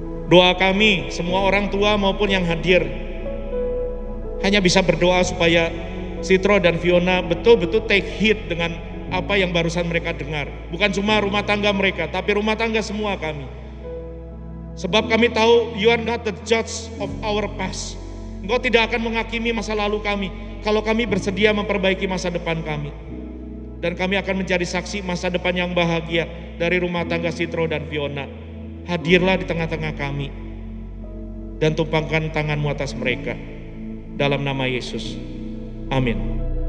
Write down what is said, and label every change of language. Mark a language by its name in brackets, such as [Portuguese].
[Indonesian] Doa kami, semua orang tua maupun yang hadir, hanya bisa berdoa supaya Citro dan Fiona betul-betul [English] take heed [Indonesian] dengan apa yang barusan mereka dengar. Bukan cuma rumah tangga mereka, tapi rumah tangga semua kami. Sebab kami tahu [English] you are not the judge of our past. [Indonesian] Engkau tidak akan menghakimi masa lalu kami kalau kami bersedia memperbaiki masa depan kami. Dan kami akan menjadi saksi masa depan yang bahagia dari rumah tangga Citro dan Fiona. Hadirlah di tengah-tengah kami dan tumpangkan tanganmu atas mereka. Dalam nama Yesus. Amin.